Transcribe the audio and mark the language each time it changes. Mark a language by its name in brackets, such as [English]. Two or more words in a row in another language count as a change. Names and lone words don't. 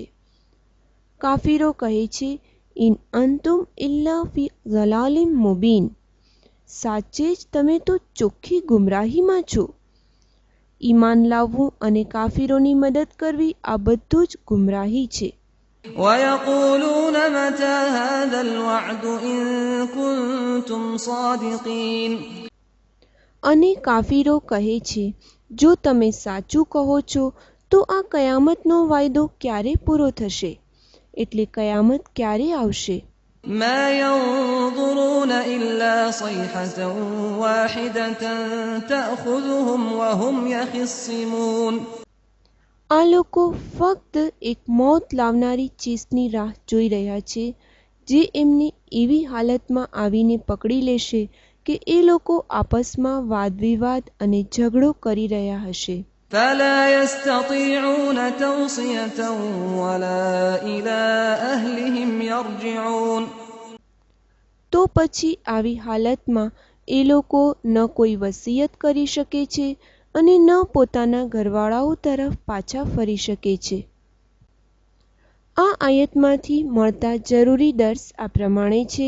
[Gujarati] કાફીરો કહે છે, [Arabic] إن أنتم إلا في ضلال مبين. [Gujarati] સાચે જ તમે તો ચોખ્ખી ગુમરાહીમાં છો. ઈમાન લાવવું અને કાફીરોની મદદ કરવી આ બધું જ ગુમરાહી છે. [Arabic] وَيَقُولُونَ مَتَى هَذَا الْوَعْدُ إِن كُنتُمْ صَادِقِينَ. [Gujarati] અને કાફીરો કહે છે, જો તમે સાચું કહો છો તો આ કયામતનો વાયદો ક્યારે પૂરો થશે? એટલે કયામત ક્યારે આવશે? [Arabic] مَا يَنظُرُونَ إِلَّا صَيْحَةً وَاحِدَةً تَأْخُذُهُمْ وَهُمْ يَخِصِّمُونَ. [Gujarati] આ લોકો ફક્ત એક મોત લાવનારી ચીસની રાહ જોઈ રહ્યા છે જે એમને એવી હાલતમાં આવીને પકડી લેશે કે એ લોકો આપસમાં વાદવિવાદ અને ઝઘડો કરી રહ્યા હશે. [Arabic] فَلَا يَسْتَطِيعُونَ تَوْصِيَةً وَلَا إِلَى أَهْلِهِمْ يَرْجِعُونَ. [Gujarati] તો પછી આવી હાલતમાં એ લોકો ન કોઈ વસિયત કરી શકે છે અને ન પોતાના ઘરવાળાઓ તરફ પાછા ફરી શકે છે. આ આયતમાંથી મળતા જરૂરી દર્સ આ પ્રમાણે છે.